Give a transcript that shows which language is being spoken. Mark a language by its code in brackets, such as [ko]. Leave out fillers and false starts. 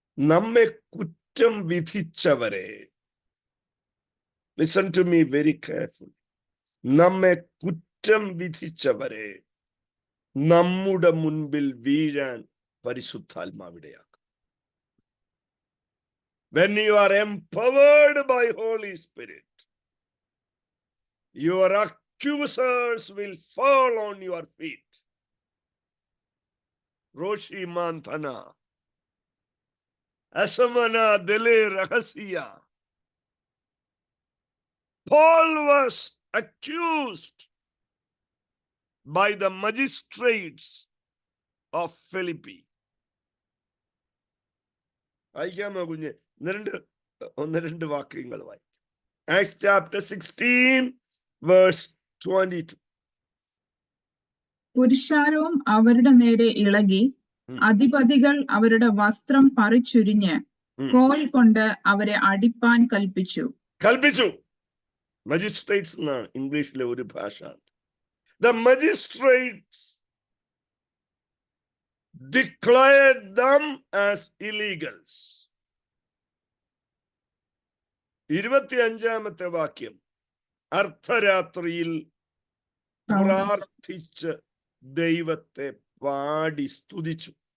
[ml] നമ്മെ കുറ്റം വിധിച്ചവരെ, [en] listen to me very carefully, [ml] നമ്മെ കുറ്റം വിധിച്ചവരെ നമ്മുടെ മുൻപിൽ വീഴാൻ പരിശുദ്ധാത്മാവിടയാക്കും. [en] When you are empowered by Holy Spirit, your accusers will fall on your feet. Roshi Mantana, Asamana Dele Rahasiya. Paul was accused by the magistrates of Philippi. [ml] വായിക്കാമോ കുഞ്ഞ്? ഒന്ന് രണ്ട് വാക്യങ്ങൾ വായിക്കാം. [en] Acts chapter 16 verse 22. [ml] പുരുഷാരവും അവരുടെ നേരെ ഇളകി, അധിപതികൾ അവരുടെ വസ്ത്രം പറിച്ചുരിഞ്ഞ് കോൽ കൊണ്ട് അവരെ അടിപ്പാൻ കൽപ്പിച്ചു. മജിസ്ട്രേറ്റ്സ് എന്നാണ് ഇംഗ്ലീഷിലെ ഒരു ഭാഷ. [en] The magistrates declared them as illegals. [ml] 25ാമത്തെ വാക്യം, അർദ്ധരാത്രിയിൽ പ്രാർത്ഥിച്ച് ദൈവത്തെ പാടി സ്തുതിച്ചു.